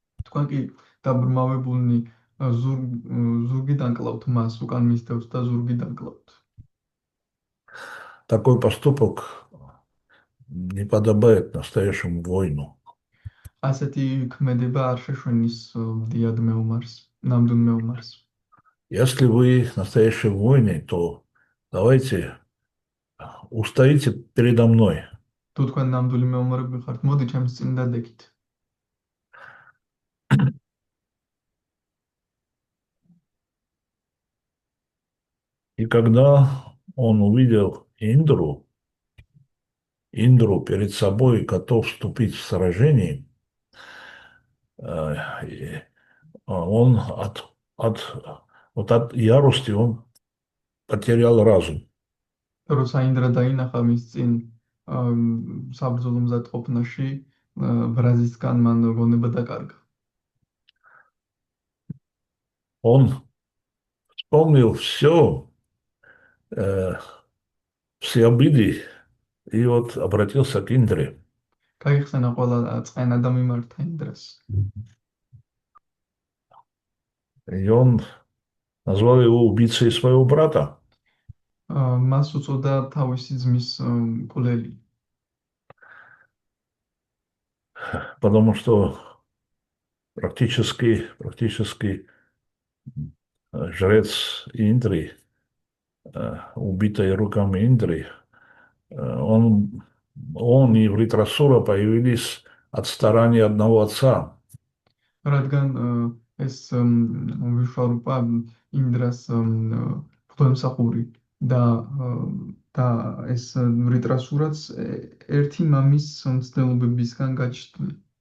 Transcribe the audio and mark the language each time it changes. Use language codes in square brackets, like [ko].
[ka] თქვენ კი დაბრმავებულნი ზურგიდან კლავთ მას, უკან მისდევთ და ზურგიდან კლავთ. [ru] Такой поступок не подобает настоящему воину. [ka] ასეთი ქმედება არ შეშვენის დიად მეომარს, ნამდვილ მეომარს. [ru] Если вы настоящий воин, то давайте устоите передо мной. [ka] თუ თქვენ ნამდვილი მეომარები ხართ, მოდი ჩემს წინ დადეკით. [ru] И когда он увидел Индру перед собой готов вступить в сражение, он от ярости он потерял разум. [ka] როცა ინდრა დაინახა მის წინ საბრძოლო მზადყოფნაში, ბრაზისგან მან გონება დაკარგა. [ru] Он вспомнил все обиды и вот обратился к Индре. [ka] გაიხსენა ყველა წყენა და მიმართა ინდრას. [ru] И он назвал его убийцей своего брата. [ka] მას უწოდა თავისი ძმის მკვლელი. [ru] Потому что практически жрец Индры, убитый руками Индры, он и Вритрасура появились от старания одного отца. [ka] რადგან ეს ვიშვარუპა ინდრას ღვთაემსახური და ეს ვრიტრასურაც ერთი მამის მცდელობებისგან გაჩნდნენ.